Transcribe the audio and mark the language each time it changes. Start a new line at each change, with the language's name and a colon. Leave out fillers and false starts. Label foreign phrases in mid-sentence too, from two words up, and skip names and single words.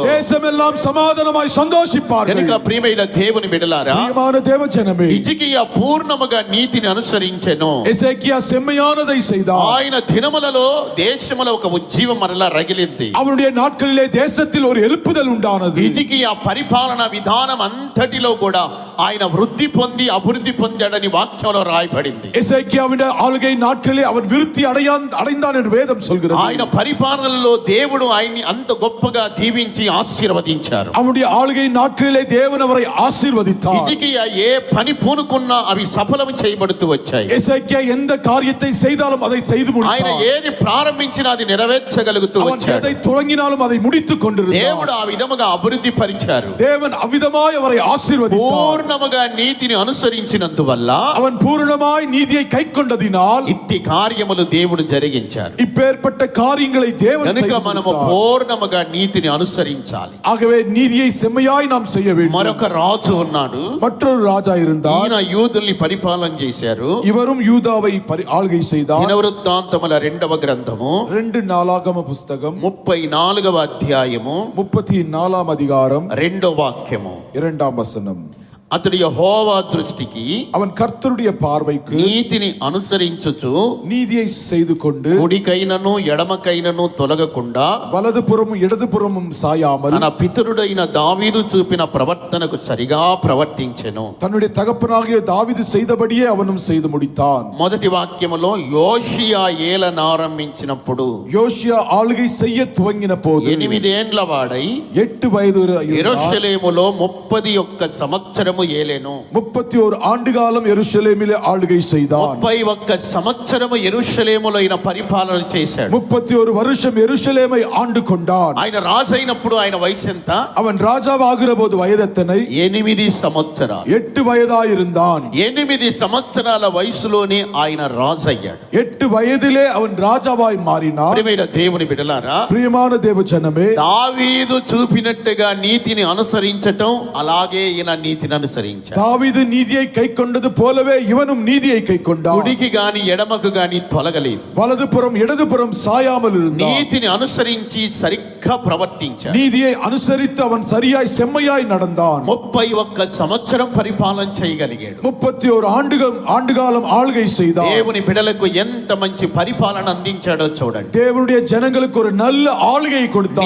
Tamil: தேசமெல்லாம் சமாதானமாய் சந்தோஷிப்பார்கள்.
Telugu: కనుక ప్రియమైన దేవుని బిడలారా,
Tamil: பிரியமான தேவஜனமே,
Telugu: హిజ్కియా పూర్ణముగా నీతిని అనుసరించెను.
Tamil: எசேக்கியா செம்மையானதை செய்தார்.
Telugu: ఆయన దినములలో దేశములో ఒక ఉజ్జీవం మరలా రగిలింది.
Tamil: அவருடைய நாட்களிலே தேசத்தில் ஒரு எழுப்புதல் உண்டானது.
Telugu: హిజ్కియా పరిపాలన విధానం అంతటిలో కూడా ఆయన వృద్ధి పొంది అభివృద్ధి పొందాడని వాక్యంలో రాయబడింది.
Tamil: எசேக்கியாவுடைய ஆளுகை நாட்களிலே அவன் விருத்தி அடைந்தான் என்று வேதம் சொல்கிறது.
Telugu: ఆయన పరిపాలనలో దేవుడు ఆయన్ని అంత గొప్పగా దీవించి ఆశీర్వదించారు.
Tamil: அவனுடைய ஆளுகை நாட்களிலே தேவன் அவரை ஆசீர்வதித்தார்.
Telugu: హిజ్కియా ఏ పని పూనుకున్నా అవి సఫలం చేయబడుతూ వచ్చాయి.
Tamil: எசேக்கியா எந்த காரியத்தை செய்தாலும் அதை செய்து
Telugu: ఆయన
Tamil: முடித்தார்.
Telugu: ఏది ప్రారంభించినా అది నెరవేర్చగలుగుతూ
Tamil: அவன்
Telugu: వచ్చాడు.
Tamil: எதை தொடங்கினாலும் அதை முடித்துக் கொண்டிருந்தார்.
Telugu: దేవుడు ఆ విధముగా అభివృద్ధి పరిచారు.
Tamil: தேவன் அவ்விதமாய் அவரை ஆசீர்வதித்தார்.
Telugu: పూర్ణముగా నీతిని అనుసరించినందువల్ల
Tamil: அவன் பூரணமாய் நீதியை கைக்கொண்டதினால்
Telugu: ఇట్టి కార్యములు దేవుడు జరిగించారు.
Tamil: இப்பேற்பட்ட காரியங்களை தேவன்
Telugu: కనుక
Tamil: செய்து
Telugu: మనము
Tamil: முடித்தார்.
Telugu: పూర్ణముగా నీతిని అనుసరించాలి.
Tamil: ஆகவே நீதியை செம்மையாய் நாம் செய்ய வேண்டும்.
Telugu: మరొక రాజు ఉన్నాడు.
Tamil: மற்றொரு ராஜா இருந்தார்.
Telugu: ఈయన యూదుల్ని పరిపాలన చేశారు.
Tamil: இவரும் யூதாவை ஆளுகை செய்தார்.
Telugu: దినవృత్తాంతముల 2వ గ్రంథము
Tamil: 2 நாளாகம புஸ்தகம்
Telugu: 34వ అధ్యాయము
Tamil: 34 அதிகாரம்
Telugu: 2వ వాక్యము
Tamil: 2 வசனம்.
Telugu: అతడు యెహోవా దృష్టికి
Tamil: அவன் கர்த்தருடைய பார்வைக்கு
Telugu: నీతిని అనుసరించుచు
Tamil: நீதியை செய்து கொண்டு
Telugu: కుడికైనను ఎడమకైనను తొలగకుండా
Tamil: வலதுபுறமும் இடதுபுறமும் சாயாமல்
Telugu: తన పితరుడైన దావీదు చూపిన ప్రవర్తనకు సరిగా ప్రవర్తించెను.
Tamil: தன்னுடைய தகப்பனாகிய தாவீது செய்தபடியே அவனும் செய்து முடித்தான்.
Telugu: మొదటి వాక్యములో యోషియా ఏలనారంభించినప్పుడు
Tamil: யோசியா ஆளுகை செய்ய துவங்கின போது
Telugu: 8 ఏండ్ల వాడై
Tamil: 8 வயது
Telugu: యెరూషలేములో 31 సంవత్సరము సంవత్సరము ఏలెను.
Tamil: 31 ஆண்டு காலம் எருசலேமிலே ஆளுகை செய்தான்.
Telugu: 31 సంవత్సరము యెరూషలేములో ఆయన పరిపాలన చేశాడు.
Tamil: 31 வருஷம் எருசலேமை ஆண்டு கொண்டான்.
Telugu: ఆయన రాజు అయినప్పుడు ఆయన వయసు ఎంత?
Tamil: அவன் ராஜாவாகிற போது வயது எத்தனை?
Telugu: 8 సంవత్సరాలు.
Tamil: 8 வயதாயிருந்தான்.
Telugu: 8 సంవత్సరాల వయసులోనే ఆయన రాజు అయ్యాడు.
Tamil: 8 వయதிலே அவன் ராஜாவாய் மாறினான்.
Telugu: ప్రియమైన దేవుని బిడ్డలారా,
Tamil: பிரியமான தேவஜனமே,
Telugu: దావీదు చూపినట్టుగా నీతిని అనుసరించటం, అలాగే ఈయన నీతిని అనుసరించాడు.
Tamil: தாவீது நீதியை கைக்கொண்டது போலவே இவனும் நீதியை கைக்கொண்டான்.
Telugu: కుడికి గాని ఎడమకు గాని తొలగలేదు.
Tamil: வலதுபுறம் இடதுபுறம் சாயாமல் இருந்தான்.
Telugu: నీతిని అనుసరించి సరిగ్గా ప్రవర్తించాడు.
Tamil: நீதியை அனுசரித்து அவன் சரியாய் செம்மையாய் நடந்தான்.
Telugu: 31 సంవత్సరం పరిపాలన చేయగలిగాడు.
Tamil: 31 ஆண்டுகாலம் ஆளுகை செய்தான்.
Telugu: దేవుని బిడ్డలకు ఎంత మంచి పరిపాలన అందించాడో చూడండి.
Tamil: தேவனுடைய ஜனங்களுக்கு ஒரு நல்ல ஆளுகையை கொடுத்தான்.